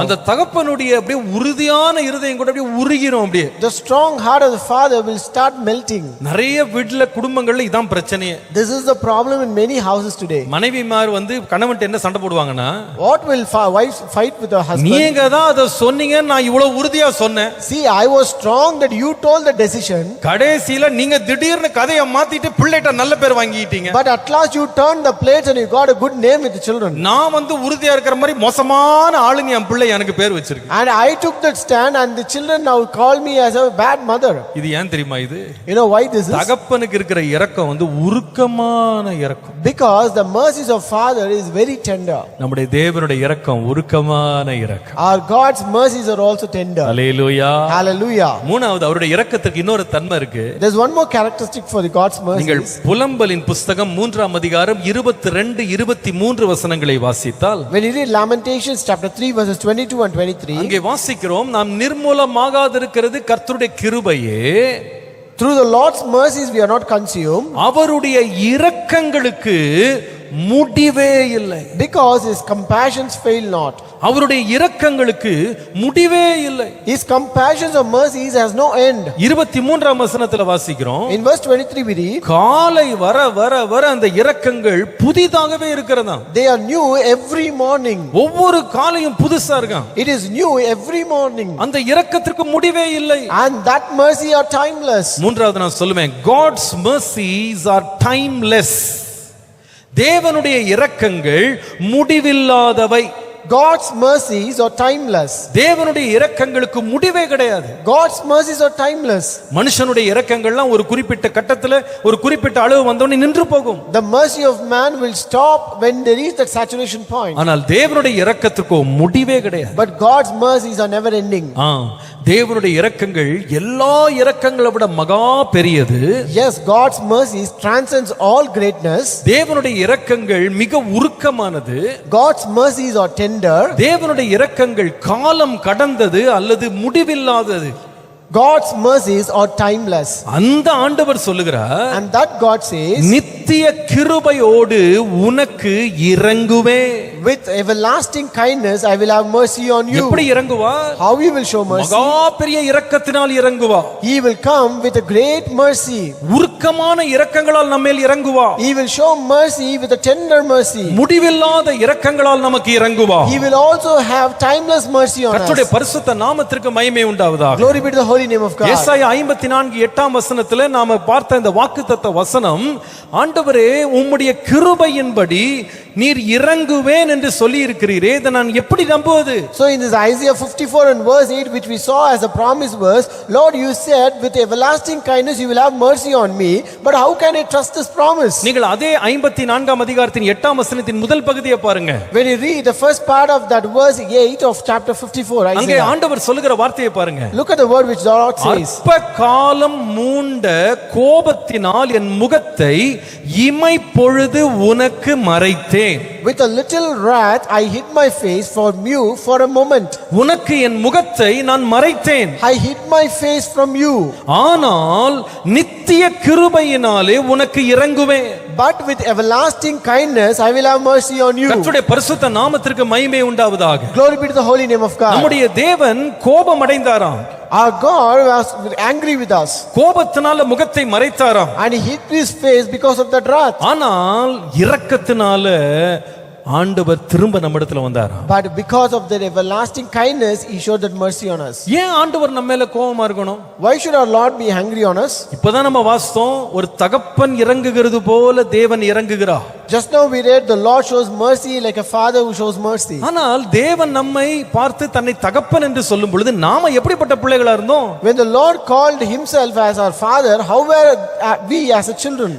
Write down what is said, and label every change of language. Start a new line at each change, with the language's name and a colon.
Tamil: அந்த தகப்பனுடைய அப்படியே உறுதியான இருதயம் கூட அப்படியே உருகிரும். அப்படியே
English: The strong heart of the father will start melting.
Tamil: நிறைய வீட்ல குடும்பங்கள்ல இதான் பிரச்சனையே.
English: This is the problem in many houses today.
Tamil: மனைவிமார் வந்து கணவன்ட்ட என்ன சண்டை போடுவாங்கன்னா,
English: What will wives fight with her husband?
Tamil: நீங்க தான் அத சொன்னீங்க, நான் இவ்வளவு உறுதியா சொன்னேன்.
English: See, I was strong that you told the decision.
Tamil: கடைசில நீங்க திடீர்னு கதையை மாத்திட்டு பிள்ளைகிட்ட நல்ல பேர் வாங்கிட்டீங்க.
English: But at last you turned the plates and you got a good name with the children.
Tamil: நான் வந்து உறுதியா இருக்கிற மாதிரி மோசமான ஆளுங்க என் பிள்ளை எனக்கு பேர் வச்சிருக்கு.
English: And I took that stand and the children now call me as a bad mother.
Tamil: இது ஏன் தெரியுமா? இது
English: You know why this is?
Tamil: தகப்பனுக்கு இருக்கிற இரக்கம் வந்து உருக்கமான இரக்கம்.
English: Because the mercies of father is very tender.
Tamil: நம்முடைய தேவனுடைய இரக்கம் உருக்கமான இரக்கம்.
English: Our God's mercies are also tender.
Tamil: Hallelujah.
English: Hallelujah.
Tamil: மூணாவது, அவருடைய இரக்கத்துக்கு இன்னொரு தன்மை இருக்கு.
English: There's one more characteristic for the God's
Tamil: நீங்கள்
English: mercies.
Tamil: புலம்பலின் புஸ்தகம் 3ஆம் அதிகாரம் 22 23 வசனங்களை வாசித்தால்,
English: When you read Lamentations chapter 3 verses 22 and 23,
Tamil: அங்கே வாசிக்கிறோம், நாம் நிர்மூலமாகாதிருக்கிறது கர்த்தருடைய கிருபையே,
English: through the Lord's mercies we are not consumed,
Tamil: அவருடைய இரக்கங்களுக்கு முடிவே இல்லை.
English: because his compassions fail not.
Tamil: அவருடைய இரக்கங்களுக்கு முடிவே இல்லை.
English: His compassions or mercies has no end.
Tamil: 23ஆம் வசனத்துல வாசிக்கிறோம்,
English: In verse 23 we read,
Tamil: காலை வர வர வர அந்த இரக்கங்கள் புதிதாகவே இருக்கிறதா.
English: they are new every morning.
Tamil: ஒவ்வொரு காலையும் புதுசா இருக்கான்.
English: It is new every morning.
Tamil: அந்த இரக்கத்திற்கு முடிவே இல்லை.
English: And that mercy are timeless.
Tamil: மூன்றாவது நான் சொல்லுவேன்,
English: God's mercies are timeless.
Tamil: தேவனுடைய இரக்கங்கள் முடிவில்லாதவை.
English: God's mercies are timeless.
Tamil: தேவனுடைய இரக்கங்களுக்கு முடிவே கிடையாது.
English: God's mercies are timeless.
Tamil: மனுஷனுடைய இரக்கங்கள்லாம் ஒரு குறிப்பிட்ட கட்டத்துல ஒரு குறிப்பிட்ட அளவு வந்தோடனே நின்று போகும்.
English: The mercy of man will stop when they reach that saturation point.
Tamil: ஆனால் தேவனுடைய இரக்கத்துக்கு முடிவே கிடையாது.
English: But God's mercies are never ending.
Tamil: தேவனுடைய இரக்கங்கள் எல்லா இரக்கங்களை விட மகா பெரியது.
English: Yes, God's mercies transcends all greatness.
Tamil: தேவனுடைய இரக்கங்கள் மிக உருக்கமானது.
English: God's mercies are tender.
Tamil: தேவனுடைய இரக்கங்கள் காலம் கடந்தது அல்லது முடிவில்லாதது.
English: God's mercies are timeless.
Tamil: அந்த ஆண்டவர் சொல்லுகிறார்,
English: And that God says,
Tamil: நித்திய கிருபையோடு உனக்கு இரங்குவேன்.
English: with everlasting kindness I will have mercy on you.
Tamil: எப்படி இறங்குவார்?
English: How he will show mercy?
Tamil: மகா பெரிய இரக்கத்தினால் இறங்குவார்.
English: He will come with a great mercy.
Tamil: உருக்கமான இரக்கங்களால் நம்மேல் இறங்குவார்.
English: He will show mercy with a tender mercy.
Tamil: முடிவில்லாத இரக்கங்களால் நமக்கு இறங்குவார்.
English: He will also have timeless mercy on
Tamil: கர்த்தருடைய
English: us.
Tamil: பரிசுத்த நாமத்திற்கு மகிமை உண்டாவதாக.
English: Glory be to the holy name of God.
Tamil: ஏசாயா 54:8 வசனத்திலே நாம பார்த்த இந்த வாக்குத்தத்த வசனம், ஆண்டவரே உம்முடைய கிருபையின்படி நீர் இறங்குவேன் என்று சொல்லி இருக்கிறீரே, இதை நான் எப்படி நம்புவது?
English: So in this Isaiah 54 and verse 8, which we saw as a promise verse, Lord, you said with everlasting kindness you will have mercy on me, but how can I trust this promise?
Tamil: நீங்கள் அதே 54ஆம் அதிகாரத்தின் 8ஆம் வசனத்தின் முதல் பகுதியை பாருங்க.
English: When you read the first part of that verse 8 of chapter 54
Tamil: அங்கே
English: Isaiah,
Tamil: ஆண்டவர் சொல்லுகிற வார்த்தையை பாருங்க.
English: look at the word which the Lord says.
Tamil: அற்ப காலம் மூண்ட கோபத்தினால் என் முகத்தை இமை பொழுது உனக்கு மறைத்தேன்.
English: With a little wrath I hid my face from you for a moment.
Tamil: உனக்கு என் முகத்தை நான் மறைத்தேன்.
English: I hid my face from you.
Tamil: ஆனால் நித்திய கிருபையினாலே உனக்கு இறங்குவேன்.
English: But with everlasting kindness I will have mercy on you.
Tamil: கர்த்தருடைய பரிசுத்த நாமத்திற்கு மகிமை உண்டாவதாக.
English: Glory be to the holy name of God.
Tamil: நம்முடைய தேவன் கோபம் அடைந்தாராம்.
English: Our God was angry with us.
Tamil: கோபத்தினால முகத்தை மறைத்தாராம்.
English: And he hid his face because of that wrath.
Tamil: ஆனால் இரக்கத்தினால ஆண்டவர் திரும்ப நம்ம இடத்துல வந்தாராம்.
English: But because of that everlasting kindness he showed that mercy on us.
Tamil: ஏன் ஆண்டவர் நம்ம மேல கோபமா இருக்கணும்?
English: Why should our Lord be angry on us?
Tamil: இப்பதான் நம்ம வாசித்தோம், ஒரு தகப்பன் இறங்குகிறது போல தேவன் இறங்குகிறார்.
English: Just now we read the Lord shows mercy like a father who shows mercy.
Tamil: ஆனால் தேவன் நம்மை பார்த்து தன்னை தகப்பன் என்று சொல்லும் பொழுது நாம எப்படிப்பட்ட பிள்ளைகளா இருந்தோம்?
English: When the Lord called himself as our father, how were we as a children?